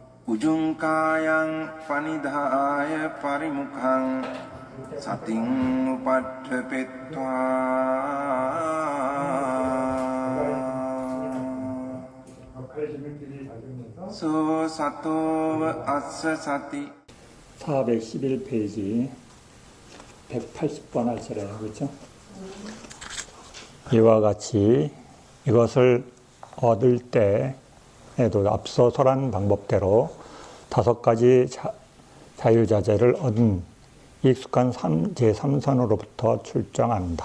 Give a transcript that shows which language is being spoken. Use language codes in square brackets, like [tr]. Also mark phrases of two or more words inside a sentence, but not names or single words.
[pi] උජුංකායං පනිදාය පරිමුඛං සතින් උපට්ඨපෙත්වා 소 සතෝව අස්ස සති [ko] 411페이지 180번 할 차례예요. 그렇죠? 이와 같이 이것을 얻을 때에도 앞서 설한 방법대로 5가지 자유자재를 얻은 익숙한 제3선으로부터 출정한다.